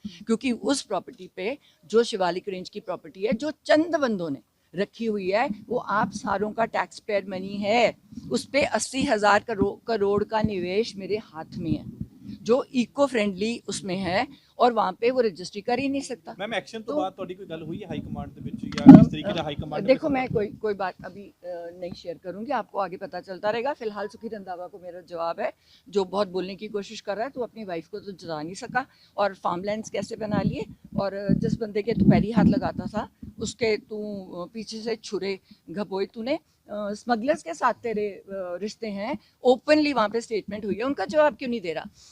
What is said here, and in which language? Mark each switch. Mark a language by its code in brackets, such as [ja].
[hi] क्योंकि उस प्रॉपर्टी पे, जो शिवालिक रेंज की प्रॉपर्टी है, जो चंद बंदों ने रखी हुई है, वो आप सारों का टैक्स पेयर मनी है। उस पे 80,000 करोड़ का निवेश मेरे हाथ में है, जो इको फ्रेंडली उसमें है, और वहाँ पे वो रजिस्ट्री कर ही नहीं सकता। मैम एक्शन तो बाद [pa] ਤੁਹਾਡੀ ਕੋਈ ਗੱਲ ਹੋਈ ਹੈ ਹਾਈ ਕਮਾਂਡ ਦੇ ਵਿੱਚ ਜਾਂ ਇਸ ਤਰੀਕੇ ਨਾਲ ਹਾਈ कमांड? [hi] देखो, मैं कोई बात अभी नहीं शेयर करूंगी, आपको आगे पता चलता रहेगा। फिलहाल सुखी रंधावा को मेरा जवाब है, जो बहुत बोलने की कोशिश कर रहा है, तो अपनी वाइफ को तो जता नहीं सका, और फार्मलैंड्स कैसे बना लिए, और जिस बंदे के तू पैरी हाथ लगाता था उसके तू पीछे से छुरे घपोए तूने, स्मगलर्स के साथ तेरे रिश्ते हैं, ओपनली वहाँ पे स्टेटमेंट हुई है, उनका जवाब क्यों नहीं दे रहा?